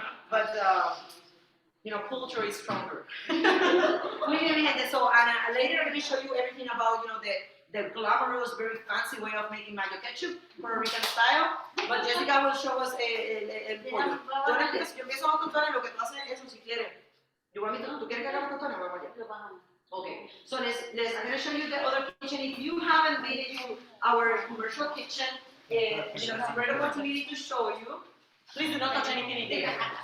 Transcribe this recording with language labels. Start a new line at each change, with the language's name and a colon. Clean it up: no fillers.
English: But culture is stronger.
Spanish: Muy bien, mi gente.
English: So, and later I'm going to show you everything about, the glamorous, very fancy way of making mayo ketchup, Puerto Rican style. But Jessica will show us
Spanish: el pollo. Yo empiezo a contar lo que tú haces eso si quieres. ¿Tú quieres que haga los tostones? Vamos allá. Lo bajamos.
English: Okay, so I'm going to show you the other kitchen. If you haven't been into our commercial kitchen, it's a great opportunity to show you. Please do not touch anything in there.